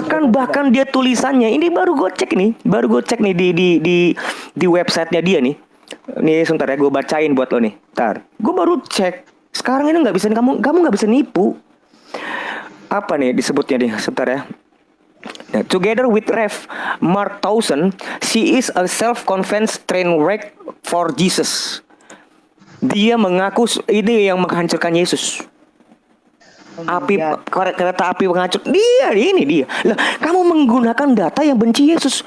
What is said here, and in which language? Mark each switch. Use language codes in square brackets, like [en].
[id] Bahkan dia tulisannya ini baru gue cek nih di websitenya dia nih. Nih sebentar ya, gue bacain buat lo nih. Ntar gue baru cek. Sekarang ini nggak bisa, kamu nggak bisa nipu. Apa nih disebutnya nih, sebentar ya. [en] Together with Rev Mark Towson, she is a self-confessed train wreck for Jesus. [id] Dia mengaku ini yang menghancurkan Yesus. Api kereta api menghancur. Ini dia. Lah, kamu menggunakan data yang benci Yesus.